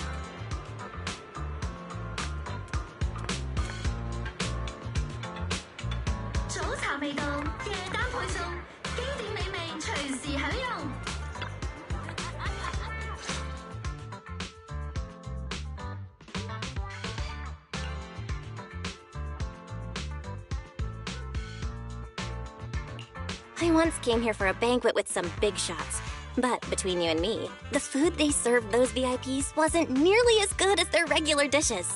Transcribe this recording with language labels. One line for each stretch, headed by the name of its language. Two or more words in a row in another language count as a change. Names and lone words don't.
Chinese: 早茶未到，夜單配送，經典美味隨時享用。
English: I once came here for a banquet with some big shots. But between you and me, the food they served those VIPs wasn't nearly as good as their regular dishes.